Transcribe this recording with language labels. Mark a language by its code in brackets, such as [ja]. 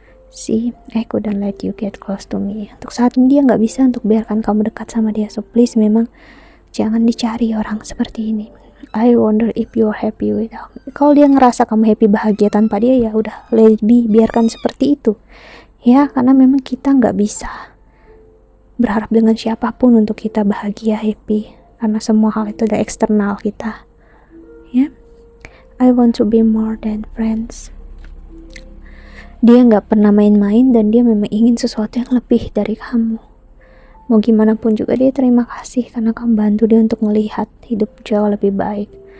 [en] See, I couldn't let you get close to me. [id] Untuk saat ini dia gak bisa untuk biarkan kamu dekat sama dia. [en] So please, [id] memang jangan dicari orang seperti ini. [en] I wonder if you're happy without me. [id] Kalau dia ngerasa kamu happy, bahagia tanpa dia, ya udah, [en] let it be, [id] biarkan seperti itu, ya. Karena memang kita nggak bisa berharap dengan siapapun untuk kita bahagia, happy, karena semua hal itu ada eksternal kita, ya. [en] I want to be more than friends. [id] Dia nggak pernah main-main dan dia memang ingin sesuatu yang lebih dari kamu. Mau gimana pun juga dia terima kasih karena kamu bantu dia untuk melihat hidup jauh lebih baik.